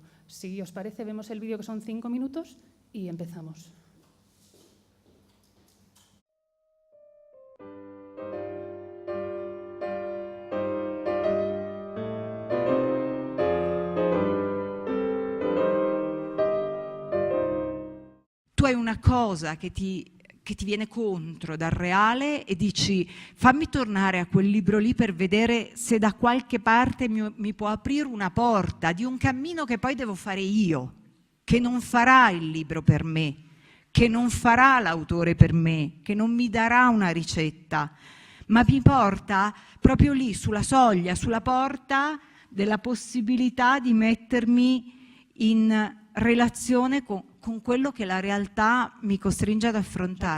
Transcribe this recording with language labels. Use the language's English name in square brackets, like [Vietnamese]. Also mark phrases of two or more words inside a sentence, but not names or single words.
[Spanish] Si os parece, vemos el vídeo, que son 5 minutos, y empezamos. [Italian] Tu hai una cosa che ti viene contro dal reale e dici: fammi tornare a quel libro lì per vedere se da qualche parte mi può aprire una porta di un cammino che poi devo fare io, che non farà il libro per me, che non farà l'autore per me, che non mi darà una ricetta, ma mi porta proprio lì, sulla soglia, sulla porta della possibilità di mettermi in relazione con quello che la realtà mi costringe ad affrontare.